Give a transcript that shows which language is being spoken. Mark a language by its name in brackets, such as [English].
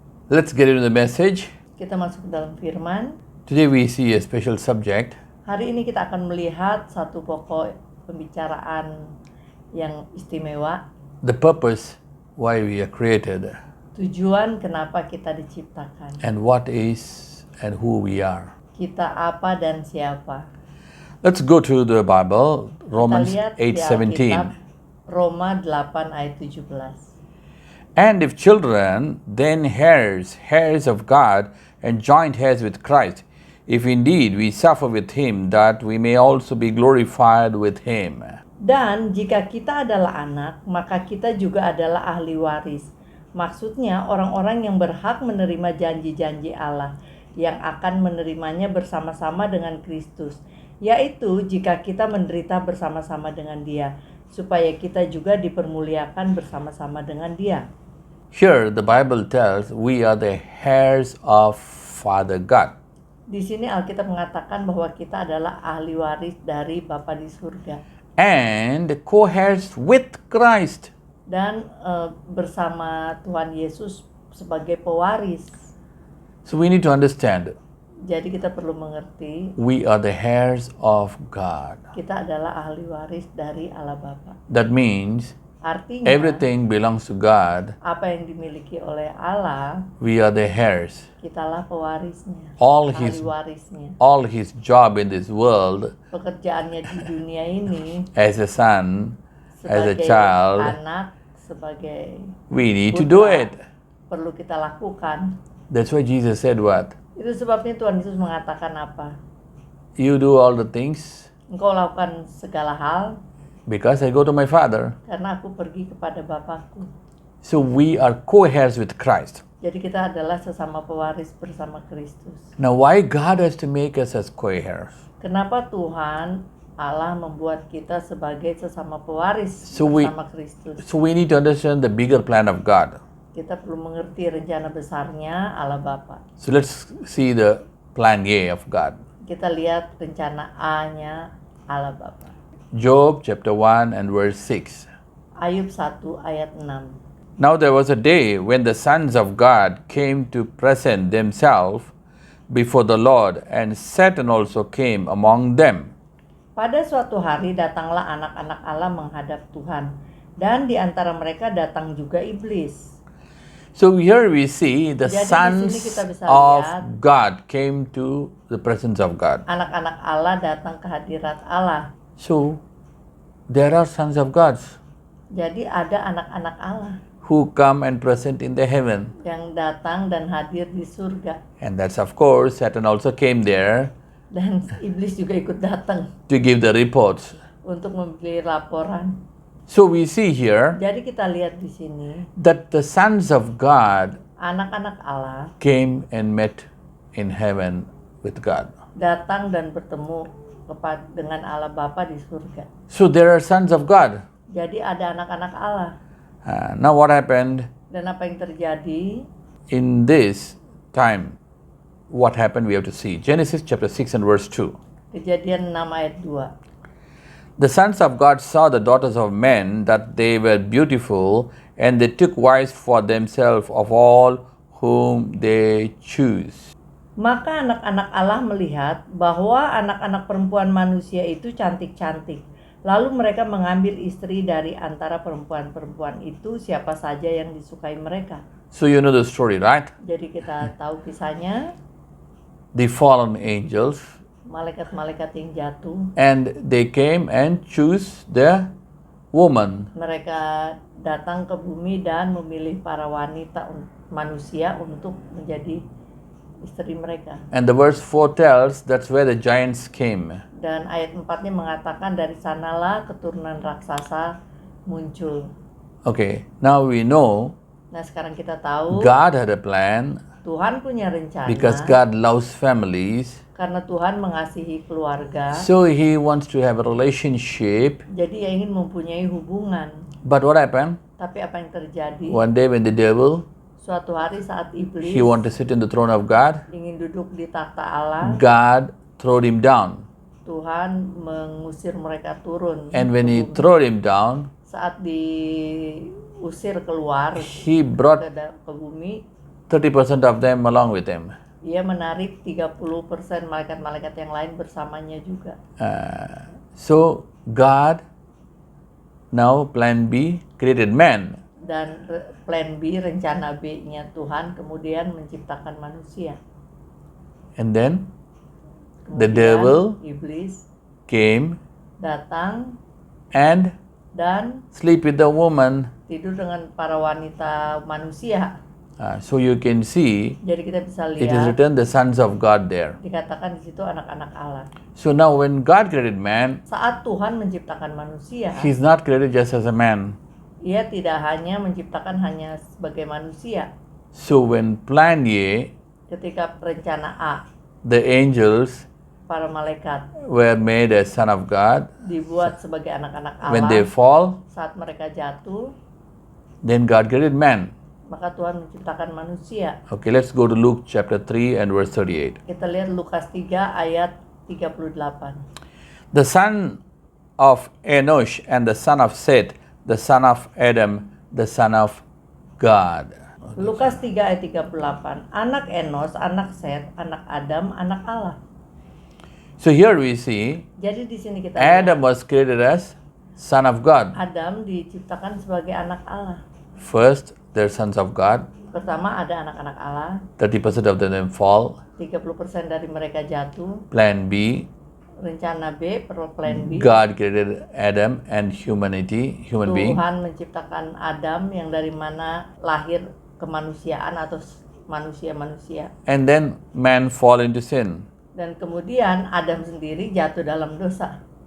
[English] Let's get into the message. [Indonesian] Kita masuk ke dalam firman. [English] Today we see a special subject. [Indonesian] Hari ini kita akan melihat satu pokok pembicaraan yang istimewa. [English] The purpose why we are created [Indonesian] Tujuan kenapa kita diciptakan. [English] and what is and who we are. [Indonesian] Kita apa dan siapa. [English] Let's go to the Bible, Romans [Indonesian] Kita lihat di [English] 8:17. [Indonesian] Alkitab, Roma 8 ayat 17. [English] And if children, then heirs, heirs of God, and joint heirs with Christ, if indeed we suffer with him, that we may also be glorified with him. [Indonesian] Dan jika kita adalah anak, maka kita juga adalah ahli waris. Maksudnya orang-orang yang berhak menerima janji-janji Allah, yang akan menerimanya bersama-sama dengan Kristus. Yaitu jika kita menderita bersama-sama dengan Dia, supaya kita juga dipermuliakan bersama-sama dengan Dia. [English] Here the Bible tells we are the heirs of Father God. [Indonesian] Di sini Alkitab mengatakan bahwa kita adalah ahli waris dari Bapa di surga. [English] And co-heirs with Christ. [Indonesian] Dan bersama Tuhan Yesus sebagai pewaris. [English] So we need to understand [Indonesian] Jadi kita perlu mengerti [English] we are the heirs of God. [Indonesian] kita adalah ahli waris dari Allah Bapa. [English] That means [Indonesian] Artinya [English] everything belongs to God. [Indonesian] apa yang dimiliki oleh Allah, [English] We are the heirs. [Indonesian] kitalah pewarisnya, [English] All [Indonesian] ahli [English] his [Indonesian] warisnya. [English] all his job in this world [Indonesian] Pekerjaannya di dunia ini [English] as a son, as a [Indonesian] sebagai [English] child, [Indonesian] anak, sebagai [English] we need to do [Indonesian] putra, [English] it. [Indonesian] perlu kita lakukan. [English] That's why Jesus said what? [Indonesian] Itu sebabnya Tuhan Yesus mengatakan apa? [English] You do all the things [Indonesian] Engkau lakukan segala hal [English] because I go to my Father. [Indonesian] karena aku pergi kepada Bapakku. [English] So we are co-heirs with Christ. [Indonesian] Jadi kita adalah sesama pewaris bersama Kristus. [English] Now why God has to make us as co-heirs? [Indonesian] Kenapa Tuhan Allah membuat kita sebagai sesama pewaris [English] So we- [Indonesian] bersama Kristus? [English] So we need to understand the bigger plan of God. [Indonesian] Kita perlu mengerti rencana besarnya Allah Bapa. [English] So let's see the plan A of God. [Indonesian] Kita lihat rencana A-nya Allah Bapa. [English] Job chapter 1 and verse 6. [Indonesian] Ayub 1 ayat 6. [English] Now there was a day when the sons of God came to present themselves before the Lord, and Satan also came among them. [Indonesian] Pada suatu hari datanglah anak-anak Allah menghadap Tuhan, dan di antara mereka datang juga iblis. [English] So here we see the [Indonesian] Jadi di [English] sons [Indonesian] sini kita bisa [English] of [Indonesian] lihat [English] God came to the presence of God. [Indonesian] anak-anak Allah datang ke hadirat Allah. [English] So there are sons of God [Indonesian] Jadi ada anak-anak Allah [English] who come and present in the heaven. [Indonesian] yang datang dan hadir di surga. [English] And that's of course Satan also came there [Indonesian] Dan iblis juga ikut datang [English] to give the reports. [Indonesian] untuk memberi laporan. [English] So we see here [Indonesian] Jadi kita lihat di sini, [English] that the sons of God [Indonesian] anak-anak Allah [English] came and met in heaven with God. [Indonesian] datang dan bertemu dengan Allah Bapa di surga. [English] So there are sons of God. [Indonesian] Jadi ada anak-anak Allah. [English] Now what happened [Indonesian] Dan apa yang terjadi? [English] in this time? What happened we have to see. Genesis chapter 6 and verse 2. [Indonesian] Kejadian 6 ayat 2. [English] The sons of God saw the daughters of men that they were beautiful, and they took wives for themselves of all whom they choose. [Indonesian] Maka anak-anak Allah melihat bahwa anak-anak perempuan manusia itu cantik-cantik. Lalu mereka mengambil istri dari antara perempuan-perempuan itu siapa saja yang disukai mereka. [English] So you know the story, right? [Indonesian] Jadi kita tahu kisahnya, [English] The fallen angels, [Indonesian] malaikat-malaikat yang jatuh. [English] and they came and choose the woman. [Indonesian] Mereka datang ke bumi dan memilih para wanita manusia untuk menjadi istri mereka. [English] And the verse 4 tells that's where the giants came. [Indonesian] Dan ayat 4-nya mengatakan dari sanalah keturunan raksasa muncul. [English] Okay, now we know [Indonesian] Nah sekarang kita tahu [English] God had a plan [Indonesian] Tuhan punya rencana [English] because God loves families. [Indonesian] karena Tuhan mengasihi keluarga. [English] So he wants to have a relationship. [Indonesian] Jadi ia ingin mempunyai hubungan. [English] But what happened? [Indonesian] Tapi apa yang terjadi? [English] One day when the devil, [Indonesian] Suatu hari saat iblis [English] he wanted to sit in the throne of God, [Indonesian] ingin duduk di takhta Allah, [English] God threw him down. [Indonesian] Tuhan mengusir mereka turun. [English] And when he [Indonesian] ke bumi. [English] threw him down, [Indonesian] Saat diusir keluar [English] he brought [Indonesian] ke bumi, [English] 30% of them along with him. [Indonesian] Ia menarik 30% malaikat-malaikat yang lain bersamanya juga. [English] So God, now plan B, created man. [Indonesian] Dan plan B, rencana B-nya Tuhan kemudian menciptakan manusia. [English] And then the [Indonesian] Kemudian [English] devil [Indonesian] iblis [English] came [Indonesian] datang [English] and [Indonesian] dan [English] sleep with the woman. [Indonesian] tidur dengan para wanita manusia. [English] So you can see [Indonesian] Jadi kita bisa [English] it is [Indonesian] lihat [English] written the sons of God there. [Indonesian] dikatakan di situ anak-anak Allah. [English] So now when God created man, [Indonesian] Saat Tuhan menciptakan manusia, [English] he's not created just as a man. [Indonesian] ia tidak hanya menciptakan hanya sebagai manusia. [English] So when plan A, [Indonesian] Ketika rencana A, [English] the angels [Indonesian] para malaikat [English] were made as son of God. [Indonesian] dibuat sebagai anak-anak [English] When they [Indonesian] Allah, [English] fall, [Indonesian] saat mereka jatuh, [English] then God created man. [Indonesian] maka Tuhan menciptakan manusia. [English] Okay, let's go to Luke chapter 3 and verse 38. [Indonesian] Kita lihat Lukas 3 ayat 38. [English] The son of Enosh and the son of Seth, the son of Adam, the son of God. [Indonesian] Lukas 3 ayat 38. Anak Enos, anak Set, anak Adam, anak Allah. [English] So here we see [Indonesian] Jadi di sini kita lihat [English] Adam was created as son of God. [Indonesian] Adam diciptakan sebagai anak Allah. [English] First, they're sons of God. [Indonesian] Pertama ada anak-anak Allah, [English] 30% of them fall. [Indonesian] 30% dari mereka jatuh. [English] Plan B, [Indonesian] Rencana B, plan B. [English] God created Adam and human being. [Indonesian] Tuhan menciptakan Adam yang dari mana lahir kemanusiaan atau manusia-manusia. [English] And then man fall into sin. [Indonesian] Dan kemudian Adam sendiri jatuh dalam dosa.